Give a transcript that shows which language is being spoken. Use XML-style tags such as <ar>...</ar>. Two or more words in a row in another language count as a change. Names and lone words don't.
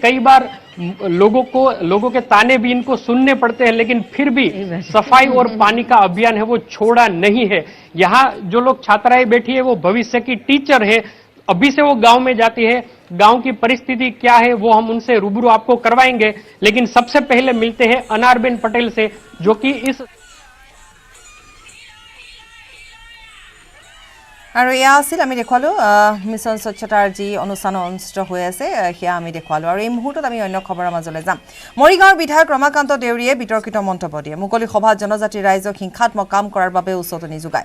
<hi>कई बार लोगों के ताने भी इनको सुनने पड़ते हैं, लेकिन फिर भी सफाई और पानी का अभियान है वो छोड़ा नहीं है। यहाँ जो लोग छात्राएं बैठी है वो भविष्य की टीचर है, अभी से वो गांव में जाती है। गांव की परिस्थिति क्या है वो हम उनसे रूबरू आपको करवाएंगे, लेकिन सबसे पहले मिलते हैं अनारबेन पटेल से, जो कि इस</hi> <as>আৰু এয়া আছিল আমি দেখুৱালোঁ মিছন স্বচ্ছতাৰ যি অনুষ্ঠান অনুষ্ঠিত হৈ আছে সেয়া আমি দেখুৱালোঁ। আৰু এই মুহূৰ্তত আমি অন্য খবৰৰ মাজলৈ যাম। মৰিগাঁৱৰ বিধায়ক ৰমাকান্ত দেউৰীয়ে বিতৰ্কিত মন্তব্য দিয়ে। মুকলি সভাত জনজাতি ৰাইজক হিংসাত্মক কাম কৰাৰ বাবে উচতনি যোগায়।</as>